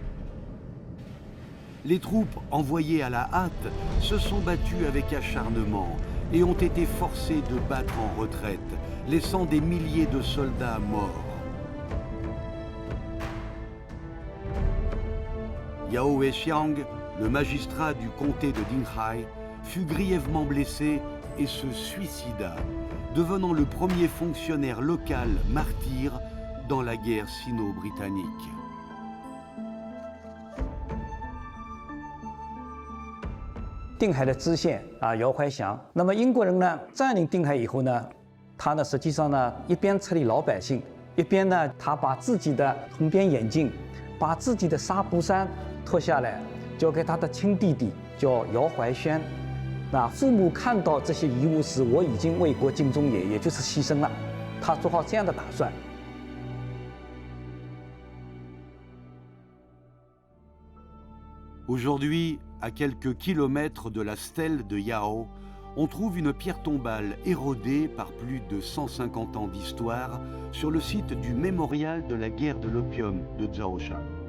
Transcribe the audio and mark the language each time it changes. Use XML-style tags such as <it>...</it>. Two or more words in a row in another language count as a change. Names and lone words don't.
<fr>Les troupes envoyées à la hâte se sont battues avec acharnement et ont été forcées de battre en retraite, laissant des milliers de soldats morts. Yao Weixiang, le magistrat du comté de Dinghai, fut grièvement blessé et se suicida, devenant le premier fonctionnaire local martyr dans la guerre sino-britannique.</fr> <zh>定海的知县姚怀祥，那么英国人呢占领定海以后呢，他呢实际上呢一边处理老百姓，一边呢他把自己的铜边眼镜，把自己的纱布衫脱下来，交给他的亲弟弟叫姚怀宣。那父母看到这些遗物时，我已经为国尽忠也就是牺牲了，他做好这样的打算。</zh> <fr>Aujourd'hui, à quelques kilomètres de la stèle de Yao, on trouve une pierre tombale érodée par plus de 150 ans d'histoire sur le site du mémorial de la guerre de l'opium de Zhaoshan.</fr>